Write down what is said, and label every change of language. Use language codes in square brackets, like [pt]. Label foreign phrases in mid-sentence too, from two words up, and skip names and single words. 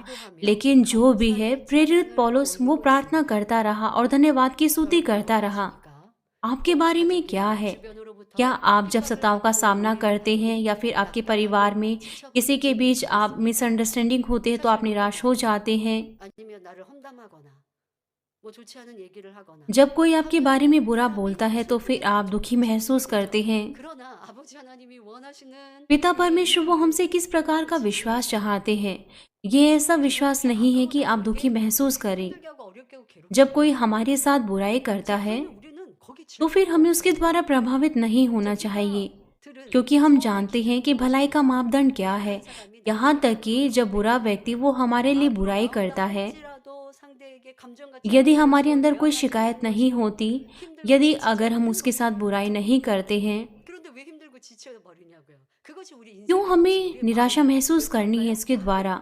[hi] लेकिन जो भी है, प्रेरित पौलुस वो प्रार्थना करता रहा और धन्यवाद की स्तुति करता रहा। आपके बारे में क्या है? क्या आप जब सताव का सामना करते हैं या फिर आपके परिवार में किसी के बीच आप मिसअंडरस्टैंडिंग होते हैं तो आप निराश हो जाते हैं? [ko] 아니면 나를 험담하거나 뭐 좋지 않은 얘기를 하거나 [hi] जब कोई आपके [ko] 하지만 [hi] बारे में बुरा [ko] 하나님 [hi] बोलता है तो फिर आप दुखी महसूस करते हैं। [ko] 그러나 아버지 하나님이 원하시는 [hi] पिता [ko] 우리의 [hi] परमेश्वर वो [ko] 믿음의 [hi] हमसे किस प्रकार का विश्वास चाहते हैं? ये ऐसा विश्वास नहीं है कि आप दुखी महसूस करें। [ko] 힘들게 하고 어렵게 하고 [hi] जब कोई [ko] 괴롭게 [hi] हमारे साथ बुराई करता है [ko] 그러면 우리는 거기 [hi] तो फिर हमें उसके द्वारा प्रभावित नहीं होना चाहिए, क्योंकि हम जानते हैं कि भलाई का मापदंड क्या है। यहाँ तक कि जब बुरा व्यक्ति वो हमारे लिए बुराई करता है, यदि हमारे अंदर कोई शिकायत नहीं होती, यदि अगर हम उसके साथ बुराई नहीं करते हैं, क्यों हमें निराशा महसूस करनी है इसके द्वारा?